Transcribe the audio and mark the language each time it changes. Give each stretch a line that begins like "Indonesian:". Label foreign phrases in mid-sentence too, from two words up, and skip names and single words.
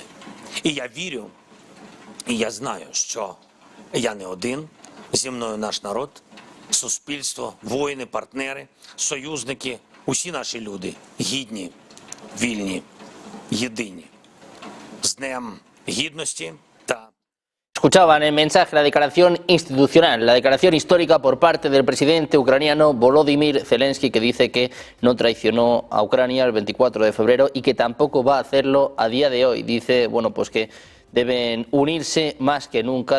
Ukrainian: І я вірю, і я знаю, що я не один, зі мною наш народ, суспільство, воїни, партнери, союзники, усі наші люди гідні, вільні, єдині. З Днем Гідності та...
Spanish: Escuchaban el mensaje, la declaración institucional, la declaración histórica por parte del presidente ucraniano Volodymyr Zelensky, que dice que no traicionó a Ucrania el 24 de febrero y que tampoco va a hacerlo a día de hoy. Dice, bueno, pues que deben unirse más que nunca.